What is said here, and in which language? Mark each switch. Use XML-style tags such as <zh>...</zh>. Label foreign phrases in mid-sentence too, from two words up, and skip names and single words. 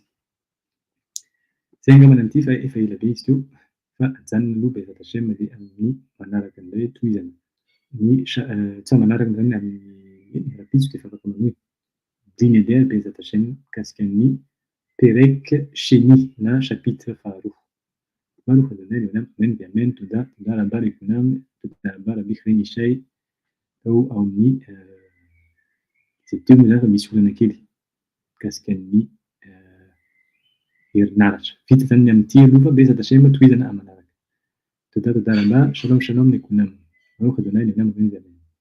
<mg>Zay angambany amin'ity fa efa ela be izy teo fa ajanona aloha</mg> <he>בעזרת השם</he> <mg>le amin'ny manaraka an'ilay hoe tohizana. Ny tsy manaraka zany amin'ny rapitso de efa afaka manohy. Dimy andeha</mg> <he>בעזרת השם</he> <mg>mikasika ny</mg> <he>פרק שני</he> <mg>na chapitre faharoa.</mg> <he>ברוך אדוני לעולם אמן אמן תודה תודה רבה לכולם תודה רבה</he> <mg>Lekunam, Toda Rabba Rabbi Chrény Ishai, tao amin'ny izay teo moa zany fa misy olana kely mikasika ny herinaratra. Vita zany ny amin'ity aloha fa</mg> <he>בעזרת השם</he> <mg>tohizana amin'ny manaraka.</mg> <he>תודה תודה רבה שלום שלום לכולם ברוך אדוני לעולם אמן אמן.</he>